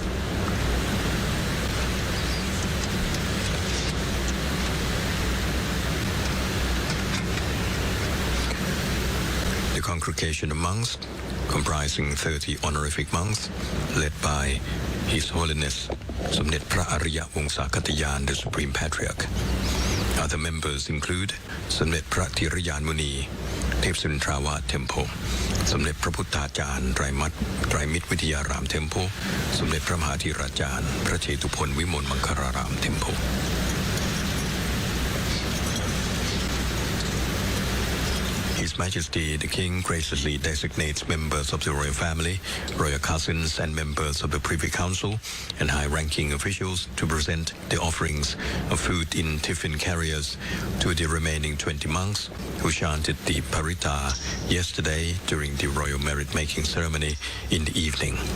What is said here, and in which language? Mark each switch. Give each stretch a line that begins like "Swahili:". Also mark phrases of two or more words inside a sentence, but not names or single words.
English: The congregation of monks, comprising 30 honorific monks, led by His Holiness Somdet Phra Ariya Wongsakhatayan, the Supreme Patriarch. Other members include Somdet Phra Thirayan Muni, Tepsuntrawa Temple, Somdet Phra Putthajan Traimit Vidyaram Temple, Somdet Phra Mahathirajan Prachetupon Vimol Mankararam Temple. His Majesty the King graciously designates members of the royal family, royal cousins and members of the Privy Council and high-ranking officials to present the offerings of food in tiffin carriers to the remaining 20 monks who chanted the Paritta yesterday during the royal merit-making ceremony in the evening.